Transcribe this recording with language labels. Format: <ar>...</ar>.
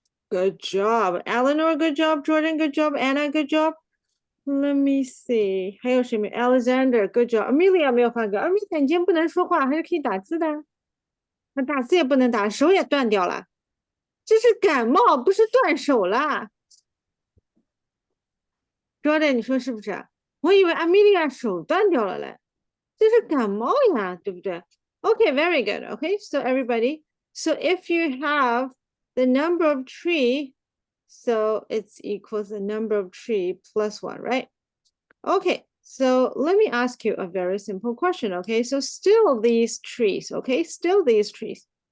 <en>Good job. Eleanor, good job. Jordan, good job. Anna, good job. Let me see.</en> <zh>还有谁没 Alexander,</zh> <en>good job.</en> <zh>Amelia 没有发给 Amelia 你今天不能说话，还是可以打字的。那打字也不能打，手也断掉了。这是感冒，不是断手啦。 Jordan，你说是不是？我以为 Amelia 手断掉了嘞，这是感冒呀，对不对？</zh> <en>Okay, very good. Okay, so everybody, so if you have the number of tree, so it's equals the number of tree plus 1, right? Okay, so let me ask you a very simple question. Okay, so still these trees, okay, still these trees.</en>